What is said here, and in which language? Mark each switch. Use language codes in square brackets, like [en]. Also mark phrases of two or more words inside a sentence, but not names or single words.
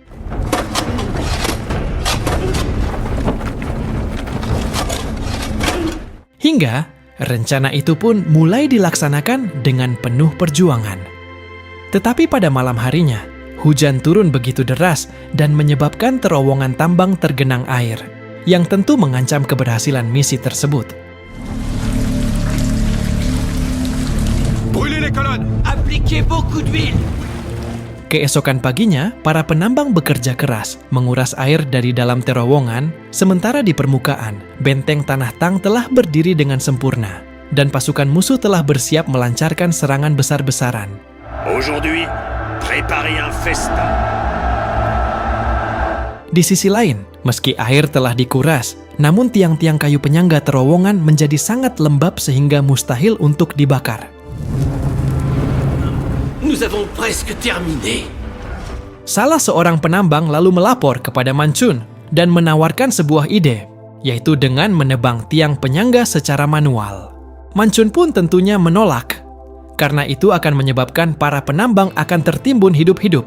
[id] Hingga rencana itu pun mulai dilaksanakan dengan penuh perjuangan. Tetapi pada malam harinya, hujan turun begitu deras dan menyebabkan terowongan tambang tergenang air, yang tentu mengancam keberhasilan misi tersebut. [fr] Brûlez les colonnes. Appliquez beaucoup d'huile. [id] Keesokan paginya, para penambang bekerja keras menguras air dari dalam terowongan, sementara di permukaan, benteng Tanah Tang telah berdiri dengan sempurna, dan pasukan musuh telah bersiap melancarkan serangan besar-besaran. [fr] Aujourd'hui, préparez un festin. [id] Di sisi lain, meski air telah dikuras, namun tiang-tiang kayu penyangga terowongan menjadi sangat lembab sehingga mustahil untuk dibakar. [fr] Nous avons presque terminé. [id] Salah seorang penambang lalu melapor kepada Mancun dan menawarkan sebuah ide, yaitu dengan menebang tiang penyangga secara manual. Mancun pun tentunya menolak, karena itu akan menyebabkan para penambang akan tertimbun hidup-hidup.